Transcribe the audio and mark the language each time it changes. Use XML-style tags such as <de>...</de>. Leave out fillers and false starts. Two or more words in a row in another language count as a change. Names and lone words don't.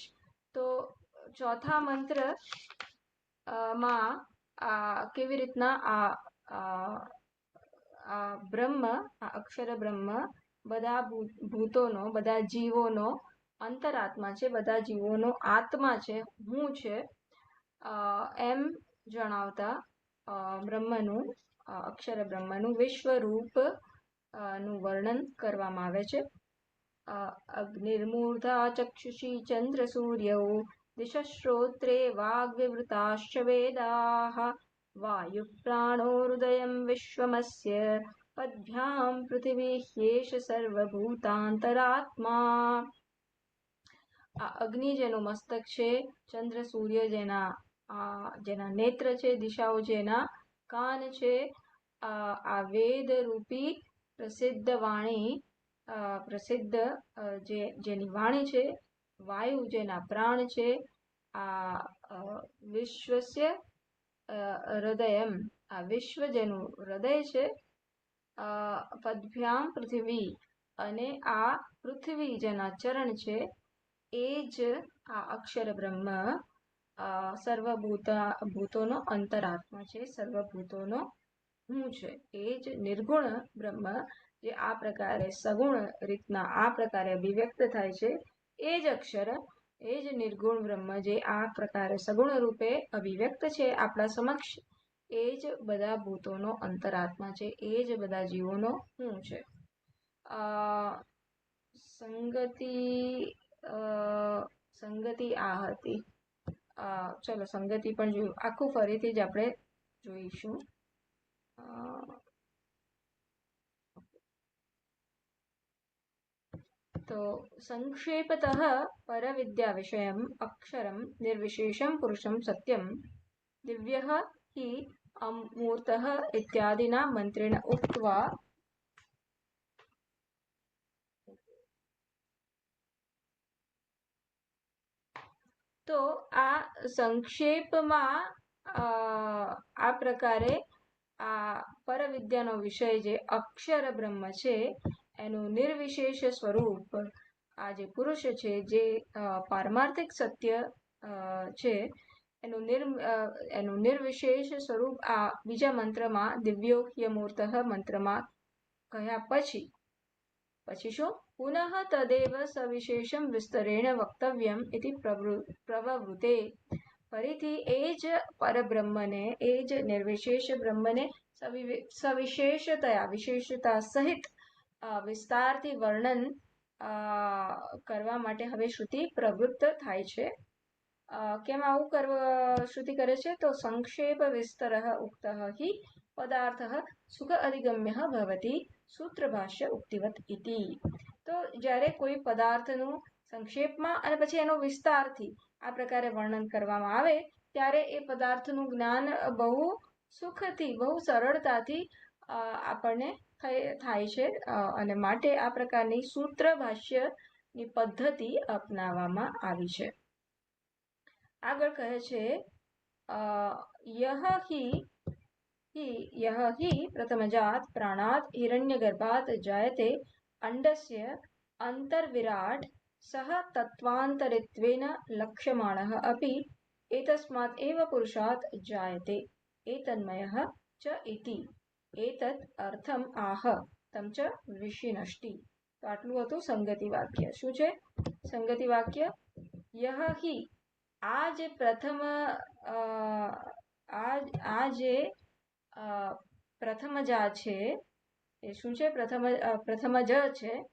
<gu>તો ચોથા મંત્ર માં કેવી રીતના આ બ્રહ્મ, આ અક્ષર બ્રહ્મ બધા ભૂતોનો, બધા જીવોનો અંતરાત્મા છે, બધા જીવોનો આત્મા છે, હું છે એમ જણાવતા બ્રહ્મનું, અક્ષર બ્રહ્મનું વિશ્વરૂપ નું વર્ણન કરવામાં આવે છે.</gu> <sa>અગ્નિર્મૂર્ધા ચક્ષુષી ચંદ્ર સૂર્યૌ दिशश्रोत्रे वाग्विवृताश्च वेदाः वायुः प्राणो हृदयं विश्वमस्य पद्भ्यां पृथिवी ह्येष सर्वभूतान्तरात्मा.</sa> <gu>આ અગ્નિ જેનું મસ્તક છે, ચંદ્ર સૂર્ય જેના નેત્ર છે, દિશાઓ જેના કાન છે, આ વેદ રૂપી પ્રસિદ્ધ વાણી, પ્રસિદ્ધ જેની વાણી છે, વાયુ જેના પ્રાણ છે, આ</gu> <sa>विश्वस्य हृदयम,</sa> <gu>આ વિશ્વ જેનું હૃદય છે,</gu> <sa>पद्भ्याम पृथ्वी</sa> <gu>અને આ પૃથ્વી જેના ચરણ છે, એજ આ અક્ષર બ્રહ્મ સર્વભૂતોનો અંતરાત્મા છે, સર્વભૂતોનો હું છે. એજ નિર્ગુણ બ્રહ્મ જે આ પ્રકારે સગુણ રીતના આ પ્રકારે અભિવ્યક્ત થાય છે, એજ અક્ષર, એજ નિર્ગુણ બ્રહ્મ જે આ પ્રકારે સગુણ રૂપે અભિવ્યક્ત છે આપણા સમક્ષ, એજ બધા ભૂતોનો અંતરાત્મા છે, એજ બધા જીવોનો હું છે. સંગતિ આ હતી. ચલો સંગતિ પણ જોયું, આખું ફરીથી જ આપણે જોઈશું.</gu> <sa>तो संक्षेपतः परविद्या विषयम् अक्षरं निर्विशेषं पुरुषं सत्यं दिव्यः हि अमूर्तः इत्यादिना मंत्रेण उक्त्वा</sa> <gu>તો આ સંક્ષેપમાં આ પ્રકારે આ પરવિદ્યાનો વિષય જે અક્ષર બ્રહ્મ છે એનું નિર્વિશેષ સ્વરૂપ આ જે પુરુષ છે, જે પારમાર્થિક સત્ય છે, એનું નિર્વિશેષ સ્વરૂપ આ બીજા મંત્ર માં દિવ્યોહ્યમૂર્તઃ મંત્ર માં કહ્યા પછી શું</gu> <sa>पुनः तदेव सविशेषं विस्तरेण वक्तव्यम् इति प्रववृते.</sa> <gu>ફરીથી એજ પરબ્રહ્મ ને, એજ નિર્વિશેષ બ્રહ્મ ને સવિશેષતયા, વિશેષતા સહિત વિસ્તારથી વર્ણન કરવા માટે હવે શ્રુતિ પ્રવૃત્ત થાય છે. કેમ આવું શ્રુતિ કરે છે?</gu> <sa>तो संक्षेप विस्तरः उक्तः हि पदार्थः सुख अधिगम्यः भवति सूत्रभाष्य उक्तिवत् इति.</sa> <gu>તો જ્યારે કોઈ પદાર્થનું સંક્ષેપમાં અને પછી એનો વિસ્તારથી આ પ્રકારે વર્ણન કરવામાં આવે ત્યારે એ પદાર્થનું જ્ઞાન બહુ સુખથી, બહુ સરળતાથી આપણને થાય છે અને માટે આ પ્રકારની સૂત્ર ભાષ્યની પદ્ધતિ અપનાવવામાં આવી છે. આગળ કહે છે</gu> <sa>યહ हि प्रथमजात प्राणात हिरण्यगर्भात जायते अंडस्य अंतर्विराट सह तत्वान्तरित्वेन लक्ष्यमाणः अपि एतस्मात् एव पुरुषात् जायते एतन्मयः च इति एतत् अर्थम आह तम च विशिनष्टि.</sa> <gu>તો આટલું હતું સંગતિ વાક્ય. શું છે સંગતિ વાક્ય?</gu> <sa>યહ હિ,</sa> <gu>આ જે પ્રથમ આ જે પ્રથમજા છે એ શું છે? પ્રથમજ છે.</gu>